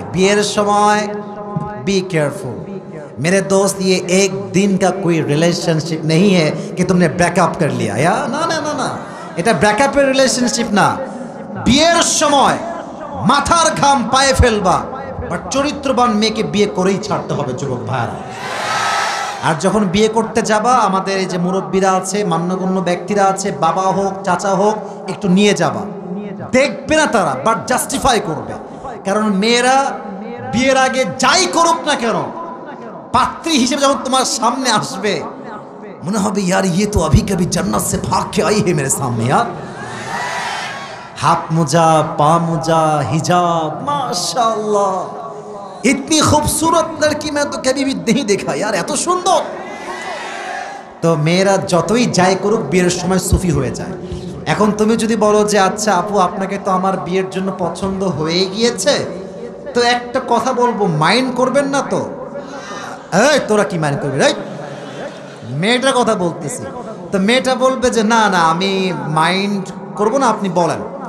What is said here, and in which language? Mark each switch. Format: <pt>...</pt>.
<bn>বিয়ের সময়</bn> <hi>be careful मेरे दोस्त, ये एक दिन का कोई रिलेशनशिप नहीं है कि तुमने ब्रेकअप कर लिया या ना ना ना ना,</hi> <bn>এটা ব্রেকআপের রিলেশনশিপ না। বিয়ের সময় মাথার ঘাম পায়ে ফেলবা, বাট চরিত্রবান মেয়েকে বিয়ে করেই ছাড়তে হবে যুবক ভাইরা। আর যখন বিয়ে করতে যাবা, আমাদের এই যে মুরব্বীরা আছে, মান্যগণ্য ব্যক্তিরা আছে, বাবা হোক চাচা হোক, একটু নিয়ে যাবা। দেখবে না তারা, বাট জাস্টিফাই করবে। কারণ মেয়েরা বিয়ের আগে যাই করুক না কেন, পাত্রী হিসেবে যখন তোমার সামনে আসবে, মনে হবে</bn> <hi>यार ये तो अभी कभी जन्नत से भाग के आई है मेरे सामने यार। हाथ मोजा, पा मोजा, हिजाब, माशाल्लाह, इतनी खूबसूरत लड़की मैं तो कभी भी नहीं देखा यार,</hi> <bn>এত সুন্দর। তো মেয়েরা যতই যাই করুক বিয়ের সময় সুফি হয়ে যায়। এখন তুমি যদি বলো যে আচ্ছা আপু আপনাকে তো আমার বিয়ের জন্য পছন্দ হয়ে গিয়েছে, তো একটা কথা বলবো, মাইন্ড করবেন না তো? এই তোরা কি মাইন্ড করবি? রাইট, মেয়েটার কথা বলতেছি। তো মেয়েটা বলবে যে না না আমি মাইন্ড করব না, আপনি বলেন।</bn>